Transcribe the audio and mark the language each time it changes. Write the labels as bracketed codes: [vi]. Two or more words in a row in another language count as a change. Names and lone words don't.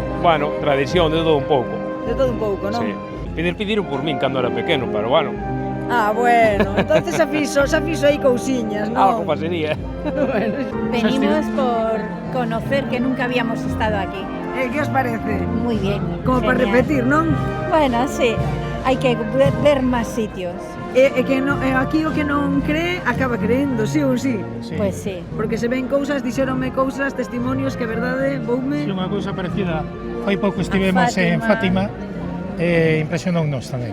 [gl] Bueno, tradición de todo un pouco. De todo un pouco, non? Sí. Pediron por min cando era pequeno, pero bueno. Bueno, entonces xa fixo aí cousiñas, non? Algo pasaría. Bueno. [es] Venimos por conocer que nunca habíamos estado aquí. ¿Qué os parece? Muy bien. [gl] Como para repetir, non? Bueno, sí, hai que ver máis sitios. Aquí o que non cree acaba creendo, sí ou sí? [es] Pues sí. [gl] Porque se ven cousas, dixéronme cousas, testimonios que a verdade, voume... Sí, unha cousa parecida. Fai pouco estivemos en Fátima e impresionounos tamén.